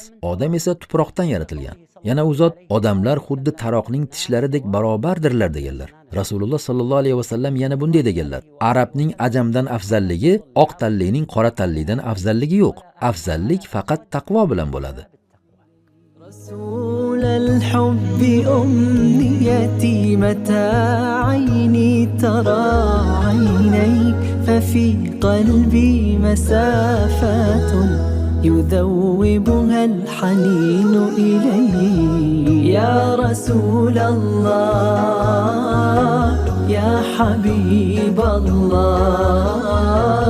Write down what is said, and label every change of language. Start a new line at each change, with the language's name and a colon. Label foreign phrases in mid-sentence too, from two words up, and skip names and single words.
Uzbek: Odam esa tuproqdan yaratilgan." Yana u zot odamlar xuddi taroqning tishlaridek barobardirlar deganlar. Rasululloh
Arabic: صلى الله عليه وسلم
Uzbek: yana bunday deganlar: "Arabning ajamdan afzalligi oq tanlining qora tanlidan afzalligi yo'q. Afzallik faqat taqvo bilan bo'ladi."
Arabic: رسول الحب أمنيتي متى عيني ترى عينيك ففي قلبي مسافات يذوبها الحنين إليك يا رسول الله يا حبيب الله